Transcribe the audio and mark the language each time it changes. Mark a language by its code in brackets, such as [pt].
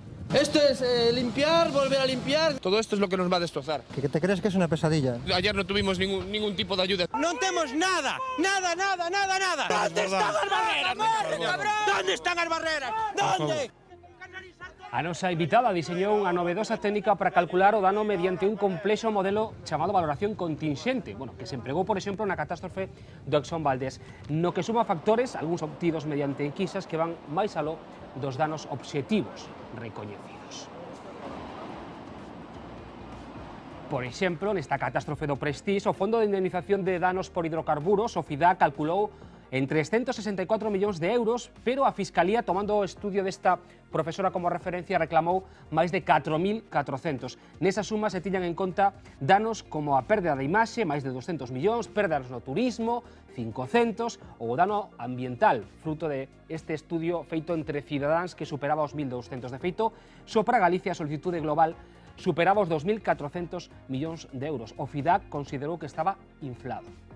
[es] Esto es limpiar, volver a limpiar. Todo esto es lo que nos va a destrozar. ¿Que te crees que es una pesadilla? Ayer no tuvimos ningún tipo de ayuda. ¡No tenemos nada! ¡Nada, nada, nada, nada! ¿Dónde están las barreras? ¿Dónde están las barreras? ¿Dónde? ¡Canalizar todo [gl] A nosa invitada diseñou unha novedosa técnica para calcular o dano mediante un complexo modelo chamado valoración contingente, que se empregou, por exemplo, na catástrofe do Exxon Valdés, no que suma factores, algúns obtidos mediante enquisas, que van máis aló dos danos obxectivos recoñecidos. Por exemplo, nesta catástrofe do Prestige, o Fondo de Indemnización de Danos por Hidrocarburos, o FIDA, calculou en 364 millóns de euros, pero a Fiscalía, tomando o estudio desta profesora como referencia, reclamou máis de 4.400. Nesa suma se tiñan en conta danos como a perda de imaxe, máis de 200 millóns, perdas no turismo, 500, ou o dano ambiental, fruto de este estudio feito entre cidadáns que superaba os 1.200. De feito, só para Galicia a solicitude global superaba os 2.400 millóns de euros. O FIDAC considerou que estaba inflado.